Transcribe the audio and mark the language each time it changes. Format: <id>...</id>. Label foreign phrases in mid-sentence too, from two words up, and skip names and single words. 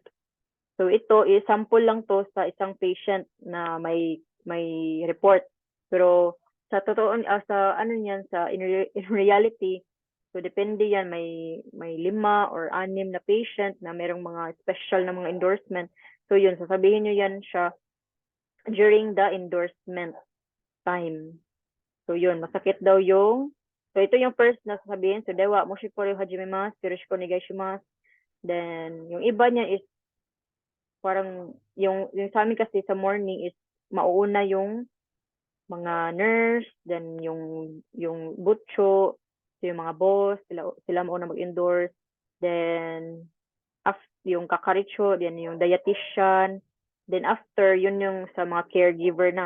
<tl>So ito is sample lang to sa isang patient na may report. Pero sa totoo sa ano niyan sa</tl> <en>in reality,</en> <tl>so depende yan, may 5 or 6 na patient na merong mga special na mga endorsement. So yun, sasabihin niyo yan siya during the endorsement time. So yun, masakit daw yung so ito yung first na sasabihin.</tl> <ja>So ではもしこれ始めます、よろしくお願いします.</ja> <tl>Then yung iba niya is parang yung sa amin kasi sa morning is mauuna yung mga nurse, then yung butcho, so yung mga boss, sila mauna mag-endorse, then yung kakaricho, then yung dietitian, then after yun yung sa mga caregiver na.</tl>